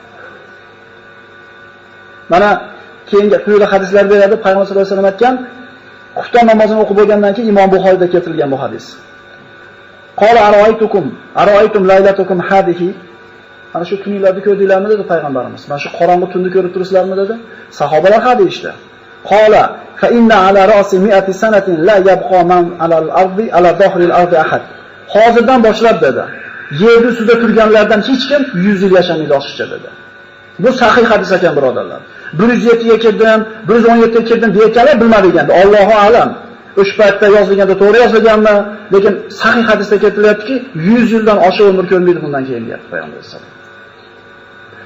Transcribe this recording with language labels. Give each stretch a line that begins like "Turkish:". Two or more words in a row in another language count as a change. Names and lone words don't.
Uzbek: Mana keyingi quyida hadislar beradi. Payg'ambar
Arabic: صلى الله عليه وسلم
Uzbek: aytgan, xufton namozini o'qib bo'lgandan keyin Imom Buxoriyda keltirilgan bu hadis.
Arabic: قال أرأيتم ليلتكم هذه.
Uzbek: Mana shu kunlarni ko'rdinglarmi dedi payg'ambarimiz. Mana shu qorong'u tunni ko'rib turibsizlarmi dedi. Sahobalar ha deyishdi.
Arabic: قال فإن على رأس 100 سنة لا يبقى من على الأرض على ظهر الأرض أحد.
Uzbek: Hozirdan boshlab dedi. Yer ustida turganlardan hech kim 100 yil yashamaydi oshiqcha dedi. Bu sahih hadis ekan birodarlar. 107 ga kirdim, 117 ga kirdim deyotganlar bilmadik endi.
Arabic: الله أعلم.
Uzbek: O'sha paytda yozilganda to'g'ri yozilganmi? Lekin sahih hadisda keltiryaptiki, 100 yildan oshiq umr ko'rmaydi bundan keyin deyapti payg'ambar
Arabic: صلى الله عليه وسلم.